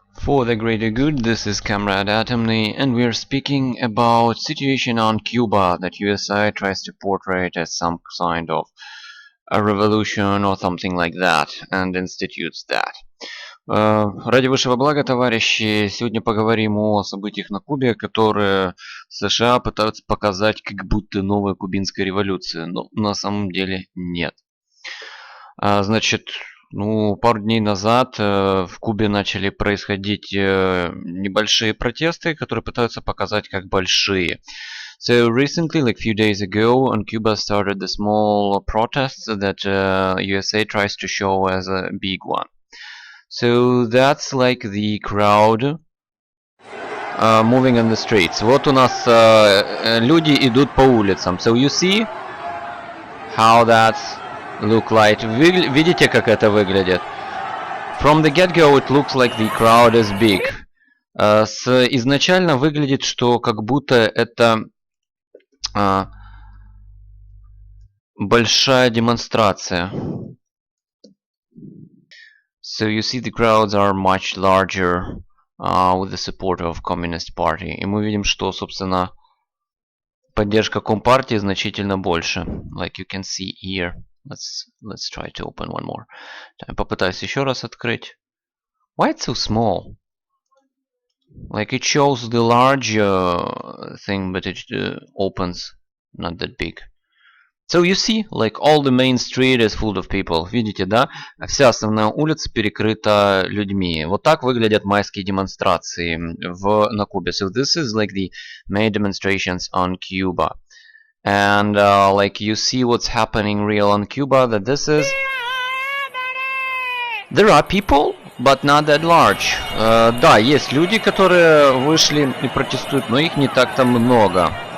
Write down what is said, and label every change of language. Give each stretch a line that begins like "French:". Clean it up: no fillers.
English: For the greater good, this is Comrade Atomny, and we are speaking about situation on Cuba that USA tries to portray as some kind of a revolution or something like that, and institutes that.
Russian: Ради высшего блага, товарищи, сегодня поговорим о событиях на Кубе, которые США пытаются показать как будто новая кубинская революция, но на самом деле нет. Значит, пару дней назад в Кубе начали происходить небольшие протесты, которые пытаются показать как большие.
English: So recently, like few days ago, on Cuba started the small protests that USA tries to show as a big one. So that's like the crowd moving on the streets.
Russian: Вот у нас люди идут по улицам.
English: So you see how that's look like.
Russian: Вы видите, как это выглядит?
English: From the get-go it looks like the crowd is big.
Russian: Изначально выглядит, что как будто это большая демонстрация.
English: So you see the crowds are much larger with the support of Communist Party.
Russian: И мы видим, что, собственно, поддержка Компартии значительно больше.
English: Like you can see here. Let's try to open one more.
Russian: Попытаюсь еще раз открыть.
English: Why it's so small? Like it shows the large thing, but it opens not that big. So you see, like all the main street is full of people.
Russian: Видите, да? Вся основная улица перекрыта людьми. Вот так выглядят майские демонстрации на Кубе.
English: So this is like the May demonstrations on Cuba. And like you see what's happening real on Cuba, that this is... There are people, but not that large.
Russian: Да, есть люди, которые вышли и протестуют, но их не так-то много.